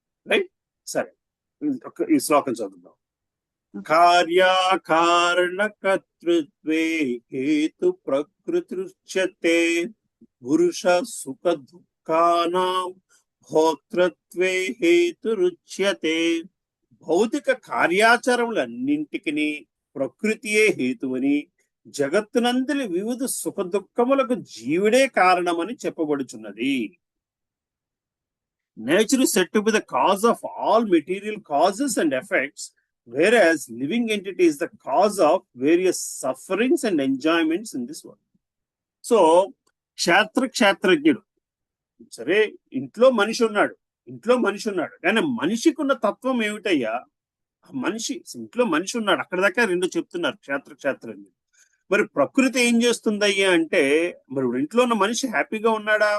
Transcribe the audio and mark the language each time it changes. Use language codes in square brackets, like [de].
[te] Right, సరే ఈ శ్లోకం చదువుదాం. [sa] కార్యకారణకర్తృత్వే హేతు ప్రకృతిరుచ్యతే పురుష సుఖ దుఃఖానాం భోక్తృత్వే హేతురుచ్యతే. [te] భౌతిక కార్యాచరణలన్నింటికి ప్రకృతియే హేతువని, జగత్తునందలి వివిధ సుఖ దుఃఖములకు జీవుడే కారణమని చెప్పబడుచున్నది. [en] Nature is said to be the cause of all material causes and effects, whereas living entity is the cause of various sufferings and enjoyments in this world. [te] So, క్షేత్రజ్ఞుడు సరే, ఇంట్లో మనిషి ఉన్నాడు కానీ మనిషికి ఉన్న తత్వం ఏమిటయ్యా? ఇంట్లో మనిషి ఉన్నాడు, అక్కడ దాకా 2 చెప్తున్నారు క్షేత్రజ్ఞుడు. మరి ప్రకృతి ఏం చేస్తుందయ్యా అంటే, మరి ఇంట్లో ఉన్న మనిషి హ్యాపీగా ఉన్నాడా?